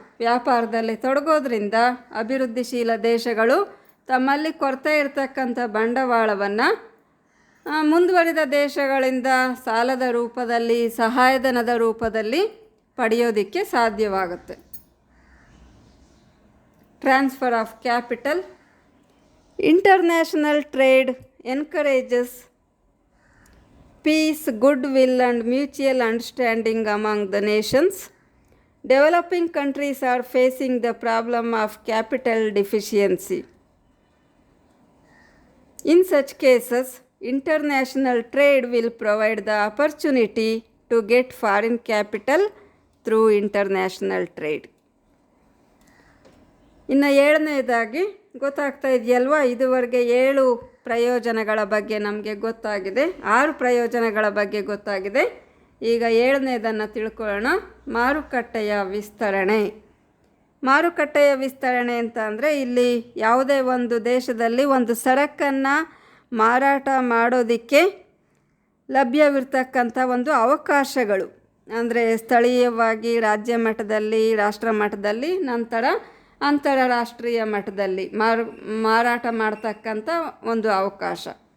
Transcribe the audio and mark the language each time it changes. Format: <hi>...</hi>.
<kn>ವ್ಯಾಪಾರದಲ್ಲಿ ತೊಡಗೋದ್ರಿಂದ ಅಭಿವೃದ್ಧಿಶೀಲ ದೇಶಗಳು ತಮ್ಮಲ್ಲಿ ಕೊರತೆ ಇರತಕ್ಕಂಥ ಬಂಡವಾಳವನ್ನು ಮುಂದುವರಿದ ದೇಶಗಳಿಂದ ಸಾಲದ ರೂಪದಲ್ಲಿ, ಸಹಾಯಧನದ ರೂಪದಲ್ಲಿ ಪಡೆಯೋದಕ್ಕೆ ಸಾಧ್ಯವಾಗುತ್ತೆ.</kn> <en>Transfer of capital. International trade encourages peace, goodwill and mutual understanding among the nations. Developing countries are facing the problem of capital deficiency. In such cases, international trade will provide the opportunity to get foreign capital through international trade.</en> <kn>ಇನ್ನು 7ನೇದಾಗಿ ಗೊತ್ತಾಗ್ತಾ ಇದೆಯಲ್ವಾ, ಇದುವರೆಗೆ 7 ಪ್ರಯೋಜನಗಳ ಬಗ್ಗೆ ನಮಗೆ ಗೊತ್ತಾಗಿದೆ, 6 ಪ್ರಯೋಜನಗಳ ಬಗ್ಗೆ ಗೊತ್ತಾಗಿದೆ. ಈಗ 7ನೇದನ್ನು ತಿಳ್ಕೊಳ್ಳೋಣ. ಮಾರುಕಟ್ಟೆಯ ವಿಸ್ತರಣೆ. ಮಾರುಕಟ್ಟೆಯ ವಿಸ್ತರಣೆ ಅಂತ ಅಂದರೆ ಇಲ್ಲಿ ಯಾವುದೇ ಒಂದು ದೇಶದಲ್ಲಿ ಒಂದು ಸರಕನ್ನು ಮಾರಾಟ ಮಾಡೋದಕ್ಕೆ ಲಭ್ಯವಿರ್ತಕ್ಕಂಥ ಒಂದು ಅವಕಾಶಗಳು, ಅಂದರೆ ಸ್ಥಳೀಯವಾಗಿ ರಾಜ್ಯ ಮಟ್ಟದಲ್ಲಿ, ರಾಷ್ಟ್ರ ಮಟ್ಟದಲ್ಲಿ, ನಂತರ ಅಂತಾರಾಷ್ಟ್ರೀಯ ಮಟ್ಟದಲ್ಲಿ ಮಾರಾಟ ಮಾಡ್ತಕ್ಕಂಥ ಒಂದು ಅವಕಾಶ.</kn>